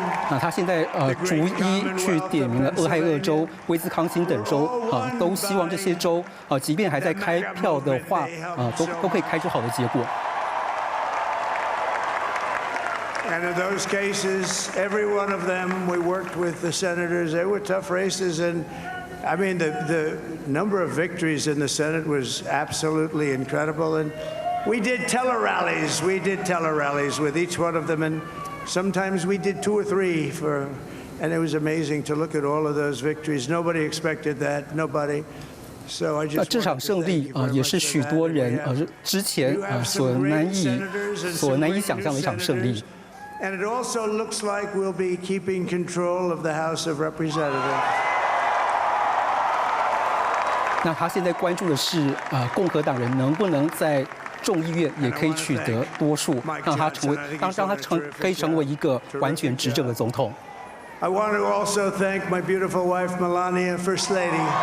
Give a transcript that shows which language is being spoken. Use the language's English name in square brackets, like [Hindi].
[Chinese] 那他现在逐一去点名了俄亥俄州、威斯康星等州都希望这些州即便还在开票的话都可以开出好的结果。 [English] And in those cases, every one of them, we worked with the senators. They were tough races, and I mean the number of victories in the Senate was absolutely incredible. And we did tele-rallies. We did tele-rallies with each one of them, and sometimes we did 2 or 3 and it was amazing to look at all of those victories. Nobody expected that. Nobody. So I just. [Chinese] 这场胜利也是许多人之前所难以想象的一场胜利。 [English] And it also looks like we'll be keeping control of the House of Representatives. [Chinese] 那他现在关注的是共和党人能不能在众议院也可以取得多数，让他可以成为一个完全执政的总统。 [English] I want to also thank my beautiful wife Melania, First Lady.